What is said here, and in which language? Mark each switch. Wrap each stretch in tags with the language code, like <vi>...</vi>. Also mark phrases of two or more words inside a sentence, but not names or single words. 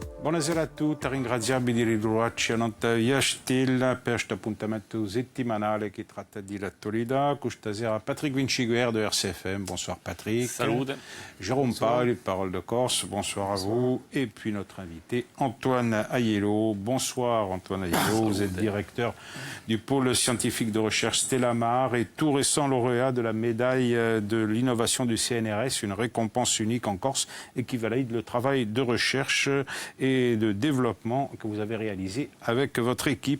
<co>Buonasera a tutti, ringraziarvi di ritrovarci a Via Stella per questo appuntamento settimanale che tratta di l'attualità. Questa sera Patrick Vinciguer de RCFM.</co> <fr>Bonsoir Patrick. Salut. Jérôme Paul, Parole de Corse. Bonsoir à vous. Et puis notre invité Antoine Aiello. Bonsoir Antoine Aiello. Vous êtes directeur du pôle scientifique de recherche Stella Mar et tout récent lauréat de la médaille de l'innovation du CNRS, une récompense unique en Corse et qui valide le travail de recherche et de développement que vous avez réalisé avec votre équipe.</fr>